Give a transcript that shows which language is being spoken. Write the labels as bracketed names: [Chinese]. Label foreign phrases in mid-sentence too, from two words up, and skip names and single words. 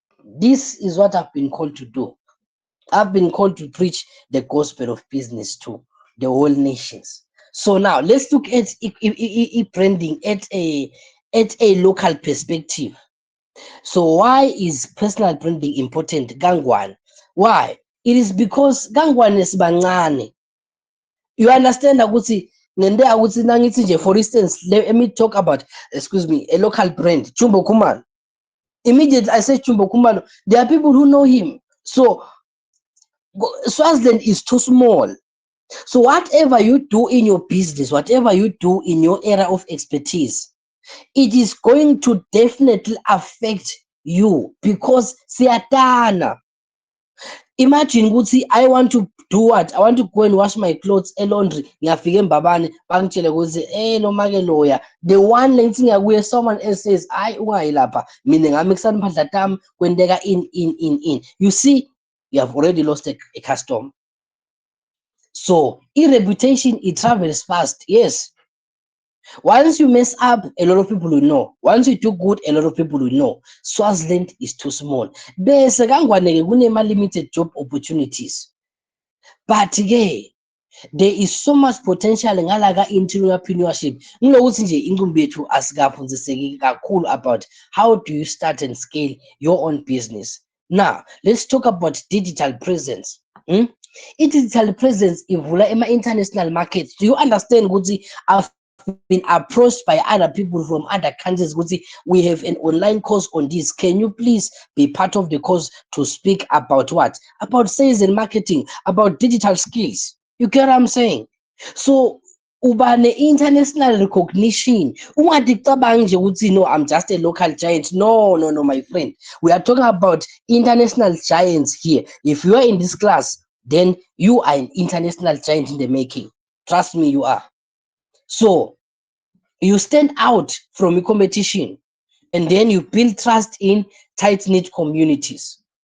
[English] This is what I've been called to do. I've been called to preach the gospel of business to the whole nations. So now let's look at branding at a local perspective. So why is personal branding important, Gangwan? Why? It is because Gangwan is bancane. You understand [Swati] ukuthi ngente ukuthi nangithi nje, [English] for instance, let me talk about, excuse me, a local brand, Chumbo Kumalo. Immediately I say Chumbo Kumalo, there are people who know him. So Swaziland is too small. So whatever you do in your business, whatever you do in your area of expertise, it is going to definitely affect you because siyatana. Imagine ukuthi I want to do what? I want to go and wash my clothes laundry. [Swati] Ngiyafika eMbabane bangitshele ukuthi noma ke loya. [English] The one [Swati] lengithi ngiyakuye, [English] someone else says [Swati] hayi ungayi lapha. Mina ngami kusaniphahla tami kwenteka in. [English] You see, you have already lost a customer. So reputation, it travels fast. Yes. Once you mess up, a lot of people will know. Once you do good, a lot of people will know. Swaziland is too small. [Swati] Bese kangwane kunema [English] limited job opportunities. But yeah, there is so much potential ngala entrepreneurship. [Swati] Ngilokuthi nje inkumbi yethu asikaphunziseki kakhulu [English] about how do you start and scale your own business. Now, let's talk about digital presence. [Swati] I-digital presence ivula ema-international markets. [English] Do you understand ukuthi I've been approached by other people from other countries ukuthi we have an online course on this, can you please be part of the course to speak about what? About sales and marketing, about digital skills. You get what I'm saying? [Swati] So uba ne-international recognition. Ungathi kucabangi nje ukuthi [English] no, I'm just a local giant. No, my friend. We are talking about international giants here. If you are in this class, then you are an international giant in the making. Trust me, you are. So you stand out from the competition, and then you build trust in tight-knit communities.